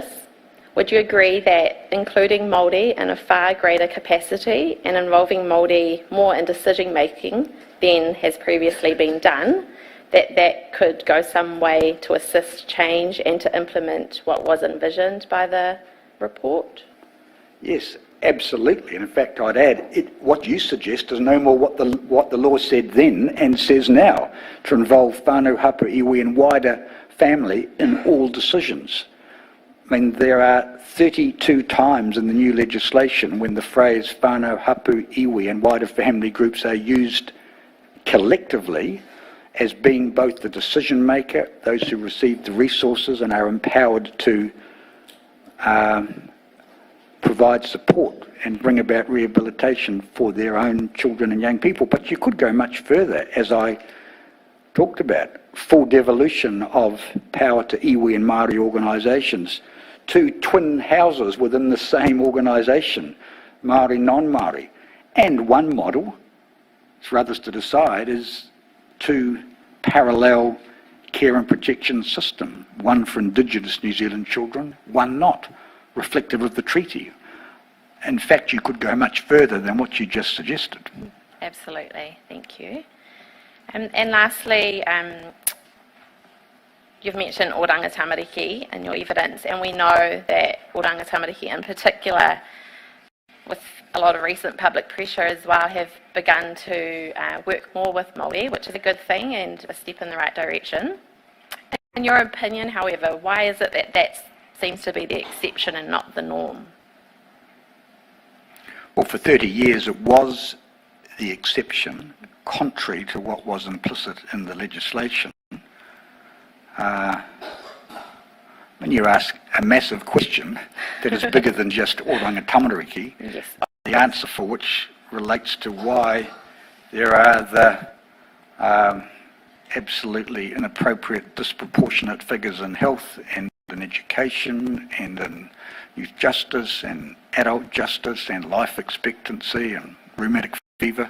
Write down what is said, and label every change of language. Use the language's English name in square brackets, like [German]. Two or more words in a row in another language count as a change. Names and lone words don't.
[English] Would you agree that including Māori in a far greater capacity and involving Māori more in decision making than has previously been done, that could go some way to assist change and to implement what was envisioned by the report? Yes, absolutely. And in fact, I'd add, what you suggest is no more what the law said then and says now, to involve [Māori] whānau, hapu, iwi [English] and wider family in all decisions. I mean, there are 32 times in the new legislation when the phrase [Māori] whānau, hapu, iwi [English] and wider family groups are used collectively as being both the decision maker, those who receive the resources and are empowered to provide support and bring about rehabilitation for their own children and young people. But you could go much further, as I talked about. full devolution of power to iwi and Māori organisations, 2 twin houses within the same organisation, Māori, non-Māori, and one model, it's for others to decide, is 2 parallel care and protection system, one for Indigenous New Zealand children, one not, reflective of the treaty. In fact, you could go much further than what you just suggested. Absolutely, thank you. And lastly, you've mentioned oranga tamariki in your evidence, and we know that oranga tamariki in particular, with a lot of recent public pressure as well, have begun to work more with Māori, which is a good thing and a step in the right direction. In your opinion, however, why is it that that seems to be the exception and not the norm? Well, for 30 years it was the exception, contrary to what was implicit in the legislation. When you ask a massive question that is bigger than just oranga tamariki, Yes. the answer for which relates to why there are the absolutely inappropriate, disproportionate figures in health and in education and in youth justice and adult justice and life expectancy and rheumatic fever.